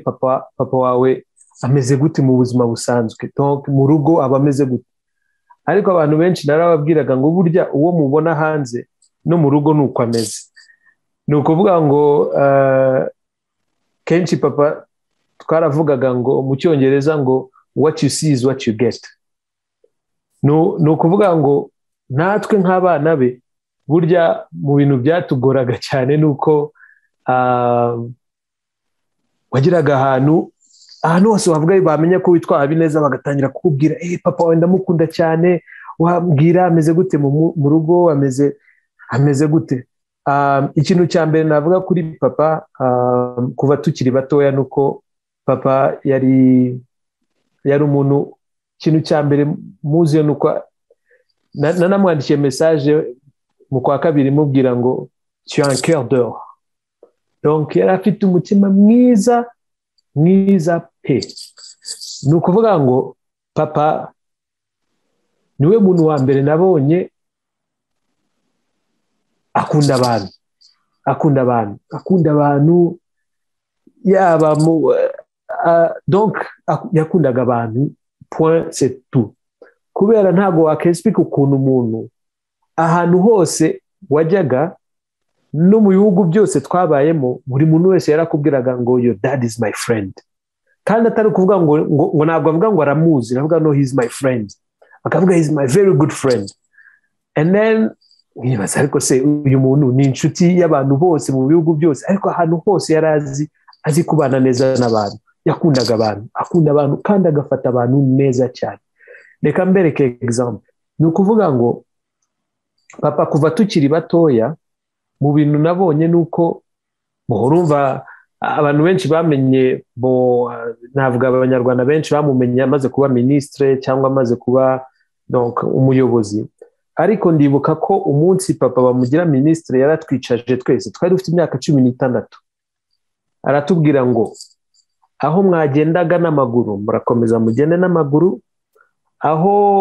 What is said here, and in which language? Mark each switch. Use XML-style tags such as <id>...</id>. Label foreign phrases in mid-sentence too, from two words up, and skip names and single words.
<rw>papa wawe ameze gute mu buzima busanzwe donc mu rugo aba ameze gute ariko abantu benshi narababwiraga ngo burya uwo mubona hanze no mu rugo nuko ameze ni ukuvuga ngo kenshi papa twaravugaga ngo mu cyongereza ngo</rw> <en>what you see is what you get</en> <rw>ni ukuvuga ngo natwe nk'abana be burya mu bintu byatugoraga cyane ni uko wagiraga ahantu hose wavuga bamenya ko witwara bineza bagatangira kukubwira papa wawe ndamukunda cyane wambwira ameze gute mu rugo ameze gute ikintu cya mbere navuga kuri papa kuva tukiri batoya ni uko papa yari umuntu ikintu cya mbere muziyo ni uko nanamwandikiye message mu kwa kabiri mubwira ngo</rw> <fr>tu as un cœur d'or</fr> <rw>donc yari afite umutima mwiza pe ni ukuvuga ngo papa niwe muntu wa mbere nabonye akunda abantu yaba donc yakundaga abantu</rw> <fr>point c'est tout</fr> <rw>kubera ntago wakexplique ukuntu umuntu ahantu hose wajyaga no mu bihugu byose twabayemo buri muntu wese yarakubwiraga ngo</rw> <en>your dad is my friend</en> <rw>kandi atari kuvuga ngo ntabwo avuga ngo aramuzi aravuga no</rw> <en>he's my friend</en> <rw>akavuga</rw> <en>he's my very good friend and then</en> <rw>nibaza ariko se uyu muntu ni inshuti y'abantu bose mu bihugu byose ariko ahantu hose yari azi kubana neza n'abantu yakundaga akunda abantu kandi agafata abantu neza cyane reka mbereke example ni ukuvuga ngo papa kuva tukiri batoya mu bintu nabonye nuko urumva abantu benshi bamenye navuga abanyarwanda benshi bamumenye amaze kuba ministre cyangwa amaze kuba donc umuyobozi ariko ndibuka ko umunsi papa bamugira ministre yaratwicaje twese twari dufite imyaka 16 aratubwira ngo aho mwagendaga n'amaguru murakomeza mugende n'amaguru aho</rw>